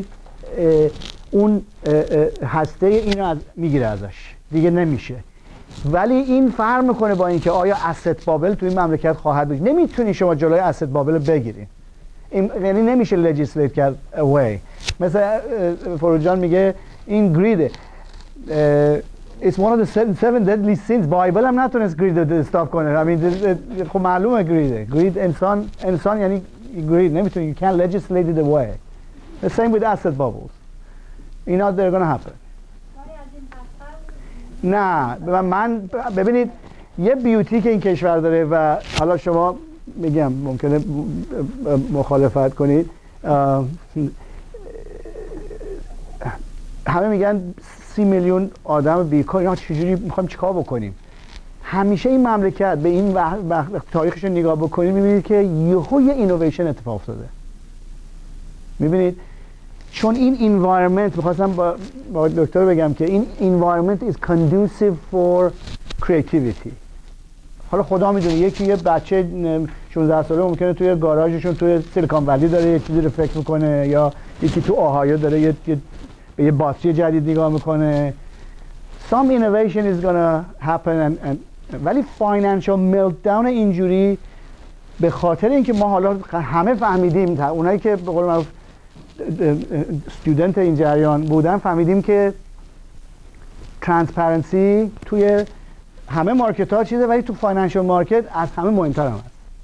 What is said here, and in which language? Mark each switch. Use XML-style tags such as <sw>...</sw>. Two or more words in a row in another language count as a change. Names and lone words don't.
<fa>اون هسته اینو میگیره ازش دیگه نمیشه ولی این فرق میکنه با اینکه آیا</fa> <en>asset bubble</en> <fa>تو این مملکت خواهد بود نمیتونی شما جلوی</fa> <en>asset bubble</en> <fa>رو بگیری یعنی نمیشه legislate کرد away مثلا فروغ جان میگه این گریده</fa> <en>it's one of the seven deadly sins</en> <fa>بایبل هم نتونست گرید رو استاپ کنه خب معلومه گرید انسان یعنی گرید نمیتونی</fa> <en>you can't legislate it away the same with asset bubbles you know they're gonna happen</en> <fa>نه من ببینید یه بیوتی که این کشور داره و حالا شما میگم ممکنه مخالفت کنید همه میگن 30 میلیون آدم بیکار اینا چجوری میخوایم چیکار بکنیم همیشه این مملکت به این تاریخش رو نگاه بکنید میبینید که یهو یه اینویشن اتفاق افتاده. میبینید چون این environment، میخواستم با دکتر بگم که این</fa> <en>environment is conducive for creativity.</en> <fa>حالا خدا میدونه یکی یه بچه 16 ساله ممکنه توی گاراژشون توی سیلیکون ولی داره یه چیزی رو فکر میکنه، یا یکی تو اوهایو داره به یه باتری جدید نگاه میکنه.</fa> <en>Some innovation is gonna happen</en> <fa>ولی</fa> <en>financial meltdown</en> <fa>اینجوری به خاطر اینکه ما حالا همه فهمیدیم، اونایی که به قول معروف استودنت این جریان بودن فهمیدیم که ترانسپرنسی توی همه مارکت ها چیزه، ولی تو</fa> <en>financial market</en> <fa>از همه مهمتر هم هست.</fa>